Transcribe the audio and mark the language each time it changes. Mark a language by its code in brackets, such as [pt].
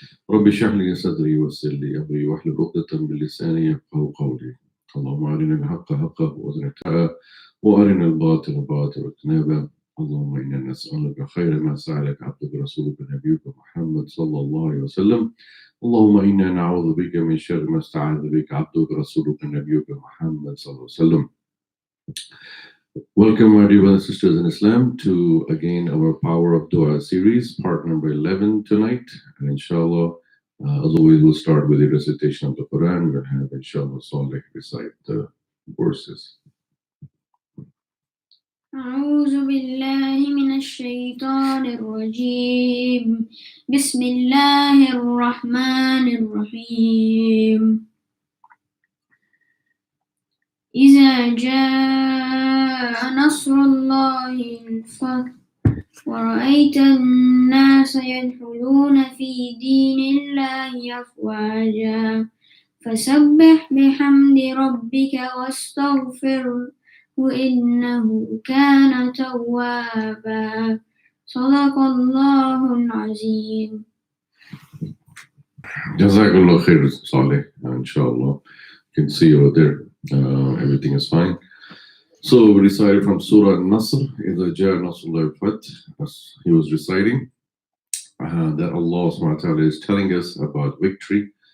[ar] رب اشرح لي صدري ويسر لي أمري واحلل عقدة من لساني يفقهوا قولي اللهم أرنا الحق حقا وارزقنا اتباعه وأرنا الباطل باطلا واجتنابه اللهم إنا نسألك خير ما سألك عبدك رسولك نبيك محمد صلى الله عليه وسلم اللهم إنا نعوذ بك من شر ما استعاذ بك عبدك رسولك نبيك محمد صلى الله عليه وسلم. [en] Welcome, my dear brothers and sisters in Islam, to again our Power of Duaa series, part number 11 tonight. And inshallah, as always, we'll start with the recitation of the Quran. We'll have inshallah Salih recite the verses. [ar] أعوذ بالله من الشيطان الرجيم بسم الله الرحمن الرحيم إذا جاء نصر الله والفتح ورأيت الناس يدخلون في دين الله أفواجا فسبح بحمد ربك واستغفره إنه كان توابا صدق الله العظيم. [en] Jazakallah khair, Salih, inshallah. You can see over there, everything is fine. So we recited from Surah An-Nasr, [ar] إِذَا جَاءَ نَصْرُ اللَّهِ وَالْفَتْحُ, [en] as he was reciting, that Allah subhanahu wa ta'ala is telling us about victory.